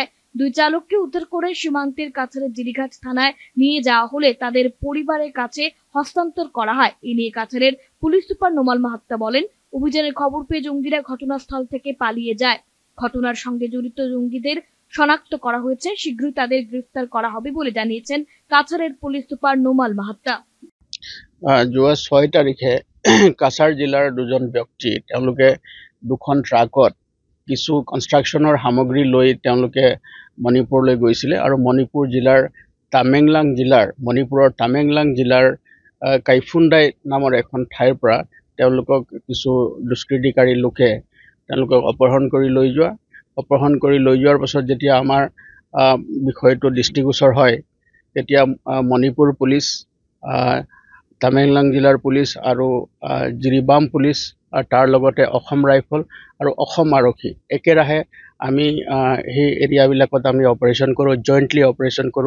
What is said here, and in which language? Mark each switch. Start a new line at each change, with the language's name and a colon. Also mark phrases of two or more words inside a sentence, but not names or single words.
Bangla: 2 চালককে উদ্ধার করে সীমান্তের কাছাড়ের জিরিঘাট থানায় নিয়ে যাওয়া হলে তাদের পরিবারের কাছে হস্তান্তর করা হয়। এ নিয়ে কাছাড়ের পুলিশ সুপার নোমাল মাহাত্তা বলেন, অভিযানের খবর পেয়ে জঙ্গিরা ঘটনাস্থল থেকে পালিয়ে যায়। ঘটনার সঙ্গে জড়িত জঙ্গিদের শনাক্ত করা হয়েছে। শীঘ্রই তাদের গ্রেফতার করা হবে বলে জানিয়েছেন কাছাড়ের পুলিশ সুপার নোমাল মাহাত্তা।
Assamese: যোৱা 6 তাৰিখে কাছাৰ জিলাৰ 2জন ব্যক্তি তেওঁলোকে 2খন ট্ৰাকত কিছু কনষ্ট্ৰাকশ্যনৰ সামগ্ৰী লৈ তেওঁলোকে মণিপুৰলৈ গৈছিলে আৰু মণিপুৰ জিলাৰ মণিপুৰৰ তামেংলাং জিলাৰ কাইফুণ্ডাই নামৰ এখন ঠাইৰ পৰা তেওঁলোকক কিছু দুষ্কৃতিকাৰী লোকে তেওঁলোকক অপহৰণ কৰি লৈ যোৱাৰ পাছত যেতিয়া আমাৰ বিষয়টো দৃষ্টিগোচৰ হয়, তেতিয়া মণিপুৰ পুলিচ, তামেংলং জিলাৰ পুলিচ আৰু জিৰিবাম পুলিচ আৰু তাৰ লগতে অসম ৰাইফল আৰু অসম আৰক্ষী একেৰাহে আমি সেই এৰিয়াবিলাকত আমি অপাৰেশ্যন কৰোঁ,
English: jointly operation
Assamese: কৰোঁ।